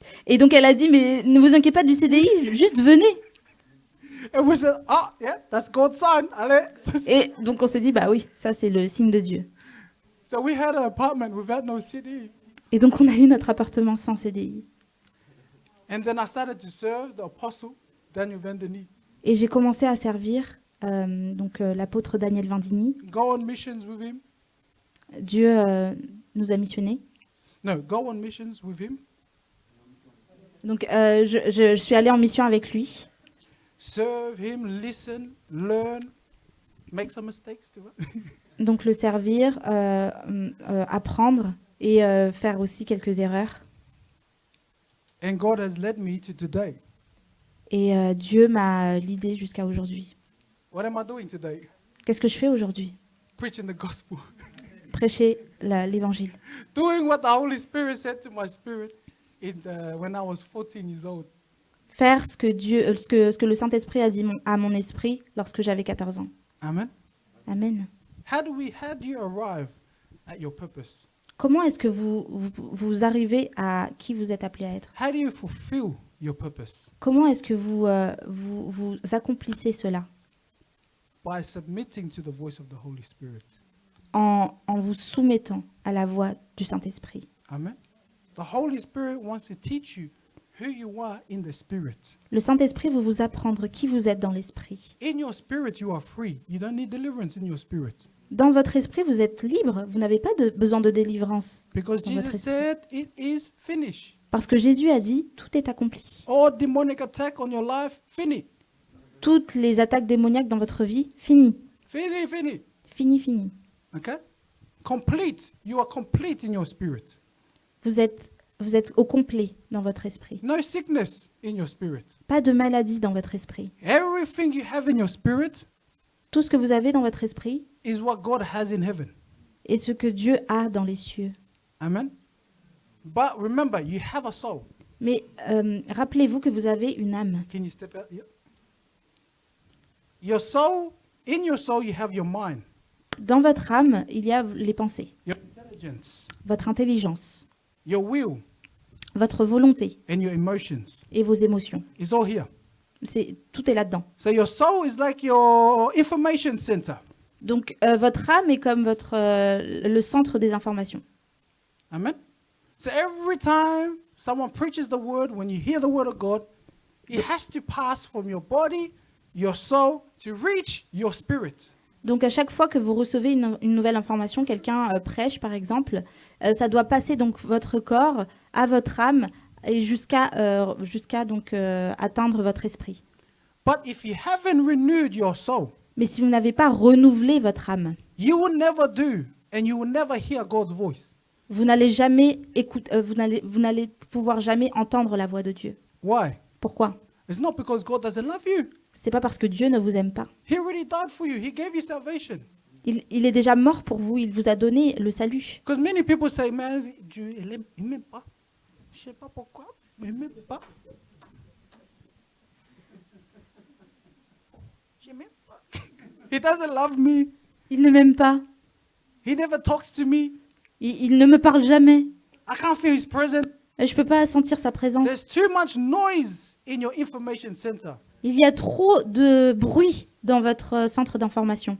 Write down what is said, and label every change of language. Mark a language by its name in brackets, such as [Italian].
[French] Et donc elle a dit, mais ne vous inquiétez pas du CDI, juste venez. [English] And we said, oh, yeah, that's God's sign. [French] Allez. Et donc on s'est dit, bah oui, ça c'est le signe de Dieu. [English] So we had an apartment without no CDE. [French] Et donc on a eu notre appartement sans CDI. [English] And then I started to serve the apostle, Daniel Vandeni. [French] Et j'ai commencé à servir l'apôtre Daniel Vandini. [English] Go on missions with him. [French] Dieu nous a missionnés. [English] No, go on missions with him. [French] Donc je suis allée en mission avec lui. [English] Serve him, listen, learn, make some mistakes too. [French] Donc le servir, apprendre et faire aussi quelques erreurs. [English] And God has led me to today. [French] Et Dieu m'a guidée jusqu'à aujourd'hui. [English] What am I doing today? [French] Qu'est-ce que je fais aujourd'hui? [English] Preaching the gospel. [French] Prêcher l'évangile. [English] Doing what the Holy Spirit said to my spirit when I was 14 years old. [French] Faire ce que le Saint-Esprit a dit à mon esprit lorsque j'avais 14 ans. [English] Amen. Amen. How do you arrive at your purpose? [French] Comment est-ce que vous arrivez à qui vous êtes appelé à être? [English] How do you fulfill your purpose? [French] Comment est-ce que vous accomplissez cela? [English] By submitting to the voice of the Holy Spirit. [French] En vous soumettant à la voix du Saint-Esprit. [English] Amen. The Holy Spirit wants to teach you who you are in the Spirit. [French] Le Saint-Esprit veut vous apprendre qui vous êtes dans l'Esprit. [English] In your spirit, you are free. You don't need deliverance in your spirit. [French] Dans votre esprit, vous êtes libre. Vous n'avez pas besoin de délivrance. [English] Because [French] Dans votre [English] Jesus [French] esprit. [English] said it is finished. [French] Parce que Jésus a dit, tout est accompli. [English] All demonic attack on your life, fini. [French] Toutes les attaques démoniaques dans votre vie, fini. Fini, fini. Fini, fini. [English] Okay? Complete. You are complete in your spirit. [French] Vous êtes au complet dans votre esprit. [English] No sickness in your spirit. [French] Pas de maladie dans votre esprit. [English] Everything you have in your spirit [French] Tout ce que vous avez dans votre esprit [English] is what God has in heaven. [French] est ce que Dieu a dans les cieux. [English] Amen. But remember, you have a soul. [French] Mais rappelez-vous que vous avez une âme. [English] Can you step out here? Your soul, in your soul, you have your mind, [French] Dans votre âme, il y a les pensées, [English] your intelligence, [French] votre intelligence, [English] your will, [French] votre volonté [English] and your emotions. [French] et vos émotions. [English] It's all here. [French] Tout est là-dedans. [English] So your soul is like your information center. [French] Donc votre âme est comme le centre des informations. [English] Amen. So every time someone preaches the word, when you hear the word of God, it has to pass from your body, your soul, to reach your spirit. [French] Donc à chaque fois que vous recevez une nouvelle information, quelqu'un prêche par exemple, ça doit passer donc votre corps à votre âme et jusqu'à donc atteindre votre esprit. [English] But if you haven't renewed your soul, [French] Mais si vous n'avez pas renouvelé votre âme, [English] you will never do and you will never hear God's voice. [French] vous n'allez jamais écouter, vous n'allez pouvoir jamais entendre la voix de Dieu. [English] Why? [French] Pourquoi? [English] It's not because God doesn't love you. [French] C'est pas parce que Dieu ne vous aime pas. [English] He already died for you. He gave you salvation. [French] Il est déjà mort pour vous, il vous a donné le salut. [English] Because many people say, man, [French] Dieu, il m'aime pas. Je sais pas pourquoi, mais il m'aime pas. Je m'aime pas. [English] He doesn't love me. [French] Il ne m'aime pas. [English] He never talks to me. [French] Il ne me parle jamais. [English] I can't feel his presence. [French] Et je peux pas sentir sa présence. [English] There's too much noise in your information center. [French] Il y a trop de bruit dans votre centre d'information.